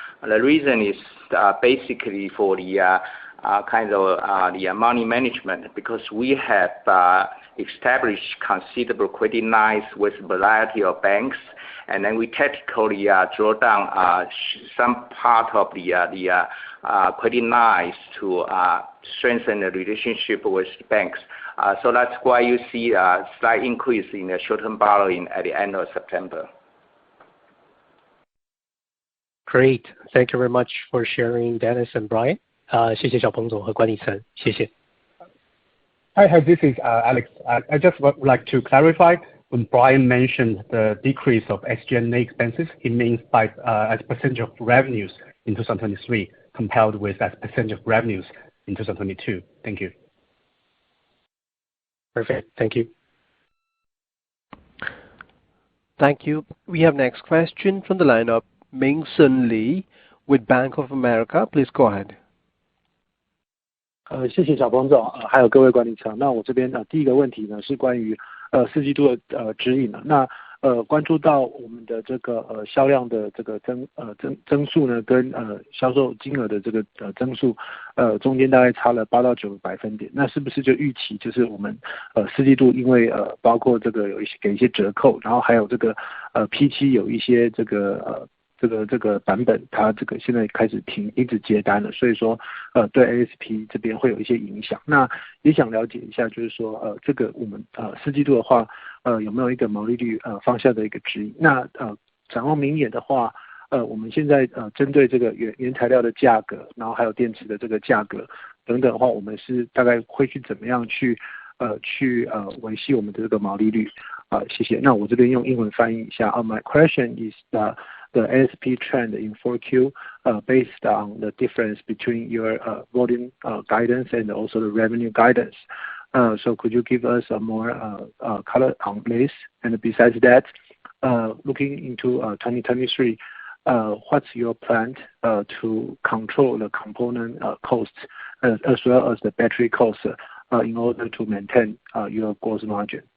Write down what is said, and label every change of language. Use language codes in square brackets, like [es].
[en] The reason is basically for the the money management, because we have established considerable credit lines with a variety of banks, and then we tactically draw down some part of the credit lines to strengthen the relationship with banks. So that's why you see a slight increase in the short-term borrowing at the end of September. Great. Thank you very much for sharing, Dennis and Brian. [zh] 谢谢小鹏总和管理层，谢谢。 [en] Hi, this is Alex. I just would like to clarify when Brian mentioned the decrease of SG&A expenses, he means by as percentage of revenues in 2023 compared with as percentage of revenues in 2022. Thank you. Perfect. Thank you. Thank you. We have next question from the line of Ming-Sun Lee with Bank of America. Please go ahead. [zh] 谢谢小鹏总，还有各位管理层。那我这边第一个问题呢是关于四季度的指引呢。那关注到我们的这个销量的这个增速呢，跟销售金额的这个增速中间大概差了8到9个百分点。那是不是就预期就是我们四季度因为包括这个有一些给一些折扣，然后还有这个P7有一些这个版本，它这个现在开始停止接单了，所以说对 ASP 这边会有一些影响。那也想了解一下，就是说这个我们四季度的话，有没有一个毛利率方向的一个指引？那展望明年的话，我们现在针对这个原材料的价格，然后还有电池的这个价格等等的话，我们是大概会去怎么样去维系我们的这个毛利率？谢谢。那我这边用英文翻译一下。 [en] My question is the ASP trend in 4Q based on the difference between your volume guidance and also the revenue guidance. So could you give us a more color on this? And besides that, looking into 2023, what's your plan to control the component costs as well as the battery costs in order to maintain your gross margin?